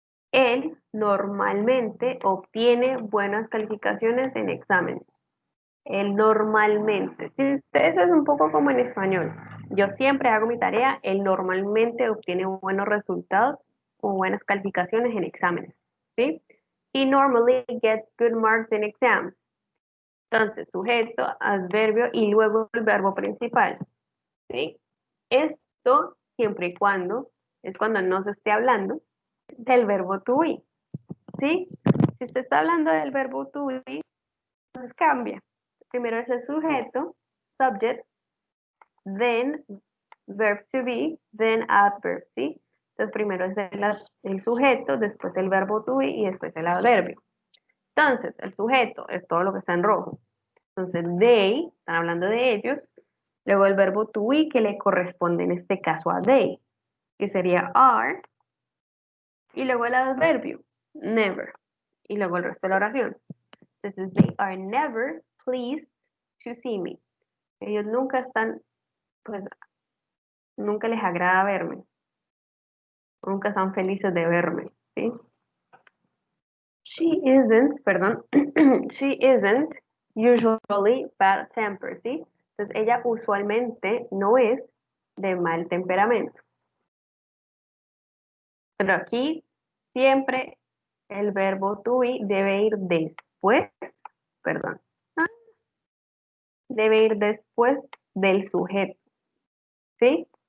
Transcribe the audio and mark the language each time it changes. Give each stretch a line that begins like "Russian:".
Spanish: Él normalmente obtiene buenas calificaciones en exámenes. Él normalmente. Sí, eso es un poco como en español. Yo siempre hago mi tarea. Él normalmente obtiene buenos resultados o buenas calificaciones en exámenes. ¿Sí?
English: He normally gets good marks in exams.
Spanish: Entonces, sujeto, adverbio y luego el verbo principal. ¿Sí? Esto siempre y cuando es cuando no se esté hablando del verbo to be. ¿Sí? Si usted está hablando del verbo to be, entonces cambia. Primero es el sujeto,
English: subject, then verb to be, then adverb,
Spanish: ¿sí? Entonces primero es el sujeto, después el verbo to be y después el adverbio. Entonces, el sujeto es todo lo que está en rojo. Entonces, they, están hablando de ellos. Luego el verbo to be que le corresponde en este caso a they, que sería are. Y luego el adverbio, never. Y luego el resto de la oración.
English: Entonces, they are never pleased to see me.
Spanish: Ellos nunca están, pues, nunca les agrada verme. Nunca están felices de verme, ¿sí?
English: She isn't, perdón, she isn't usually bad tempered, ¿sí?
Spanish: Entonces, ella usualmente no es de mal temperamento. Pero aquí siempre el verbo to be debe ir después, perdón, debe ir después del sujeto, ¿sí?